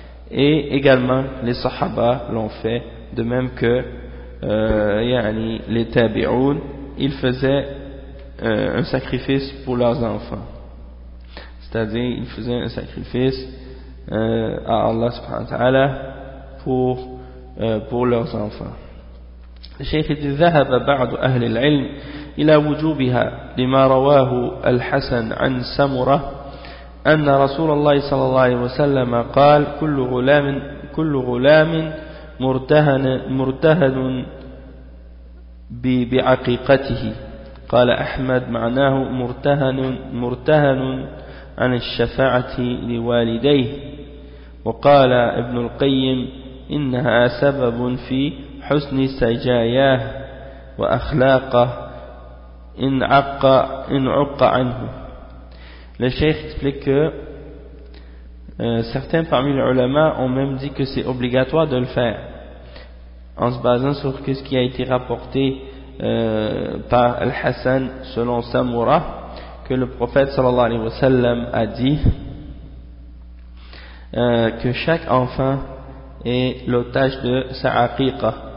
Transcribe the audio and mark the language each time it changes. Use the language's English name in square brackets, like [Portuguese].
[French] Et également, les Sahaba l'ont fait, de même que les Tabi'oun, ils faisaient un sacrifice pour leurs enfants. C'est-à-dire, ils faisaient un sacrifice à Allah subhanahu wa ta'ala pour leurs enfants. [Arabic] الشيخ ذهب بعض أهل العلم إلى وجوبها لما رواه الحسن عن سمرة أن رسول الله صلى الله عليه وسلم قال: كل غلام مرتهن بعقيقته. قال أحمد: معناه مرتهن عن الشفاعة لوالديه. وقال ابن القيم: إنها سبب في حسن سجاياه وأخلاقه إن عق عنه. [French] Le cheikh explique que certains parmi les ulama ont même dit que c'est obligatoire de le faire, en se basant sur ce qui a été rapporté par Al-Hassan selon Samura, que le prophète sallallahu alayhi wa sallam a dit que chaque enfant et l'otage de sa aqiqa.